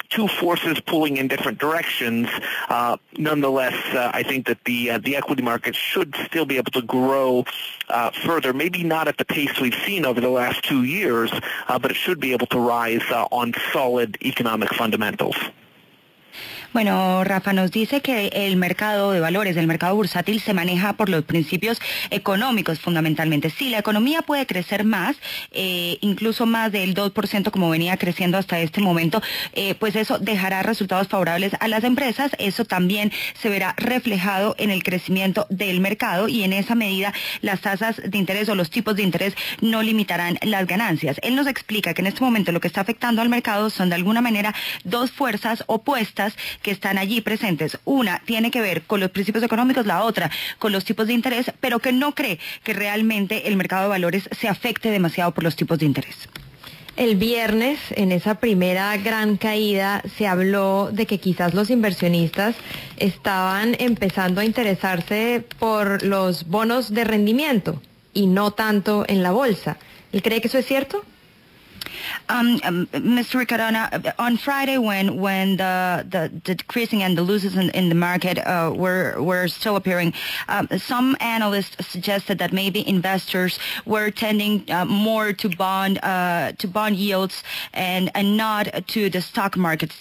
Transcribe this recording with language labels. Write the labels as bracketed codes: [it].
[en] two forces pulling in different directions. Nonetheless, I think that the equity market should still be able to grow further, maybe not at the pace we've seen over the last 2 years, but it should be able to rise on solid economic fundamentals. [es] Bueno, Rafa nos dice que el mercado de valores, el mercado bursátil, se maneja por los principios económicos fundamentalmente. Sí, la economía puede crecer más, incluso más del 2% como venía creciendo hasta este momento, pues eso dejará resultados favorables a las empresas. Eso también se verá reflejado en el crecimiento del mercado y en esa medida las tasas de interés o los tipos de interés no limitarán las ganancias. Él nos explica que en este momento lo que está afectando al mercado son de alguna manera dos fuerzas opuestas que están allí presentes. Una tiene que ver con los principios económicos, la otra con los tipos de interés, pero que no cree que realmente el mercado de valores se afecte demasiado por los tipos de interés. El viernes, en esa primera gran caída, se habló de que quizás los inversionistas estaban empezando a interesarse por los bonos de rendimiento y no tanto en la bolsa. ¿Él cree que eso es cierto? [en] Mr. Ricarona, on Friday, when the decreasing and the losses in the market were still appearing, some analysts suggested that maybe investors were tending more to bond yields and not to the stock markets.